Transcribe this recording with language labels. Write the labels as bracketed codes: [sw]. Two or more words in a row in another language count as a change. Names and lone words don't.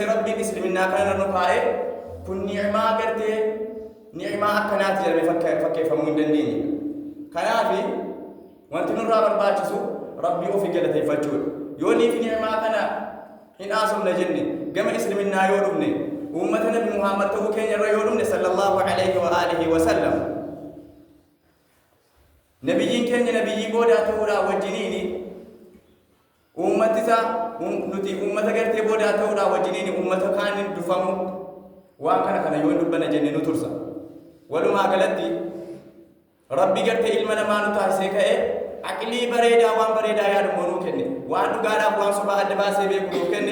[om] Rabbiin islaminaa kana nu kaa'ee kun ni'maa gartee ni'maa akkanaati jedhamee fakkeeffamuu hin dandeenye. Kanaaf wanti nurraa barbaachisu rabbii ofii galateeffachuudha. Yoo niif ni'maa kana hin haasofne jenne gama islaminaa yoo dhufne uummata nabi Muhammad ta'uu keenya irra yoo dhufne [ar] sallallahu alaihi wa alihi wa sallam [om] nabiyyiin keenya nabiyyii boodaa ta'uudhaa wajjiniini uummati isaa nuti uummata gartee boodaa ta'uudhaa wajjiniini uummata kaaniin dufamu waan kana yoo dubbana jenne nu tursa. Walumaa galatti rabbi gartee ilma namaa nu taasisee ka'ee aqlii bareedaa waan bareedaa yaadummoo nuu kenne waan dhugaadhaaf waan sobaa adda baasee beeku nuu kenne.